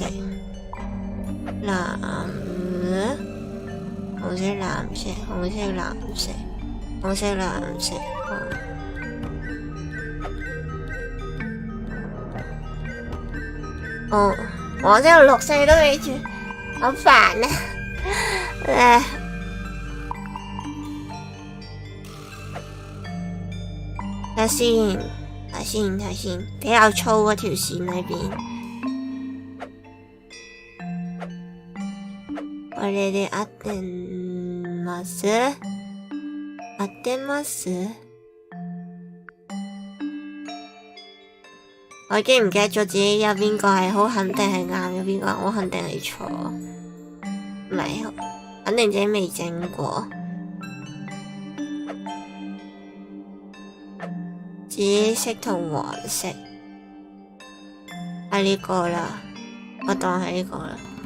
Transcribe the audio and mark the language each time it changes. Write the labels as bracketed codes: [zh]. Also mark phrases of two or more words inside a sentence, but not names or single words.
[yue] 藍，紅色藍色，紅色藍色，紅色藍色，哦，黃色綠色都未轉，好煩啊！睇先，睇先，睇先，比較粗嗰條線裏邊。 [ja] これで合ってます？合ってます？ [yue] 我已經唔記得咗自己有邊個係好肯定係啱，有邊個好肯定係錯。唔係，肯定自己未整過。紫色同黃色係呢個啦，我當係呢個啦。